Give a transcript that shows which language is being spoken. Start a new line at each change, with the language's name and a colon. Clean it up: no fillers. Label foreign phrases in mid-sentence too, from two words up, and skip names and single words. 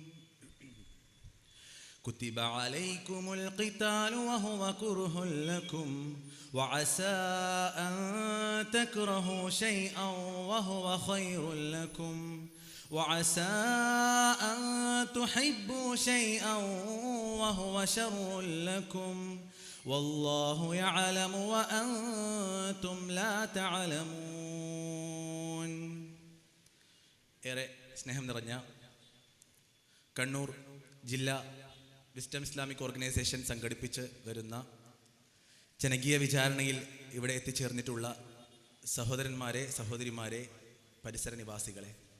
Arabic: كتب عليكم القتال وهو كره لكم وعسى أن تكرهوا شيئا وهو خير لكم وعسى أن تحبوا شيئا وهو شر لكم والله يعلم وأنتم لا تعلمون.
Malayalam: ഏറെ സ്നേഹം നിറഞ്ഞ കണ്ണൂർ ജില്ലാ വിസ്ഡം ഇസ്ലാമിക് ഓർഗനൈസേഷൻ സംഘടിപ്പിച്ച് വരുന്ന ജനകീയ വിചാരണയിൽ ഇവിടെ എത്തിച്ചേർന്നിട്ടുള്ള സഹോദരന്മാരെ, സഹോദരിമാരെ, പരിസര നിവാസികളെ,